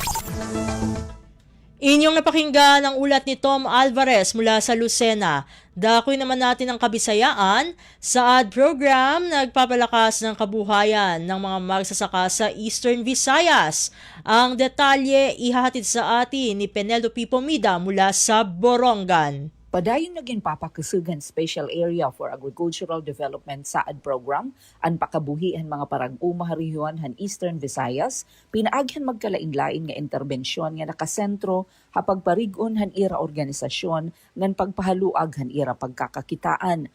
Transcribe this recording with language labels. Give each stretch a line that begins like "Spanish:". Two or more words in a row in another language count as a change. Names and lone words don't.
Filipino: Inyong napakinggan ang ulat ni Tom Alvarez mula sa Lucena. Dakoy naman natin ang kabisayaan sa ad program nagpapalakas ng kabuhayan ng mga magsasaka sa Eastern Visayas. Ang detalye ihahatid sa atin ni Penelope Pomida mula sa Borongan.
Waray: Padayon naging papakasugan
English: Special Area for Agricultural Development
Waray: SAAD program ang pakabuhian mga parag-uma rehiyon han Eastern Visayas, pinaaghan magkalain-lain nga interbensyon nga nakasentro hapag parigon han ira organisasyon ngan pagpahaluag han ira pagkakakitaan.